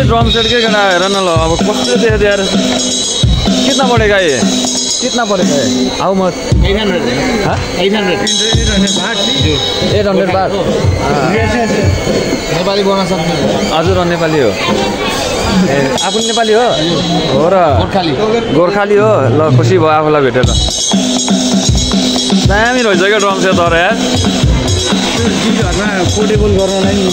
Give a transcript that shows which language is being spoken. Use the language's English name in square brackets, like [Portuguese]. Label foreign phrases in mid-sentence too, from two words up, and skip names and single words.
[English] drum set [Nepali] के केटा हेर न ल अब कस्तो दियो यार [Hindi] कितना पड़ेगा ये कितना पड़ेगा ये [English] how much [Nepali] 800 बात नेपाली बोल्न सक्ने हजुर नेपाली हो ए आफू नेपाली हो र गोर्खाली हो ल खुसी भयो आफूलाई भेटेर दामी रहेछ क्या [English] drum set [Nepali] तर यार घरमा पोर्टेबल गर्नलाई नि